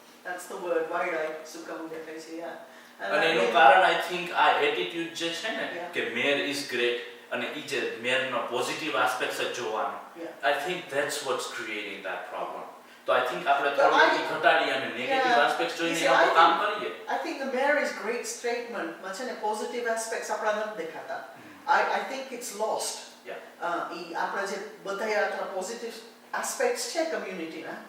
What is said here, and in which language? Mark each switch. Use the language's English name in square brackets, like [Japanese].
[English] That's the word, [Gujarati] વાયડા શું કામ દેખાય છે અને એનું કારણ I think આ એટીટ્યુડ જે છે ને કે મેર ઇઝ ગ્રેટ અને ઈ જે મેરનો પોઝિટિવ એસ્પેક્ટ્સ જ જોવાનો [English] I think that's what's creating that problem. [Gujarati] તો I think આપણે થોડું ઘટાડી અને નેગેટિવ એસ્પેક્ટ્સ જોઈને આપણે કામ કરીએ. [English] I think the mayor is great statement [Gujarati] માં છે ને પોઝિટિવ એસ્પેક્ટ્સ આપણા નથી દેખાતા. [English] I think it's lost. [Gujarati] I આપણે જે બધા આ positive aspects છે community ના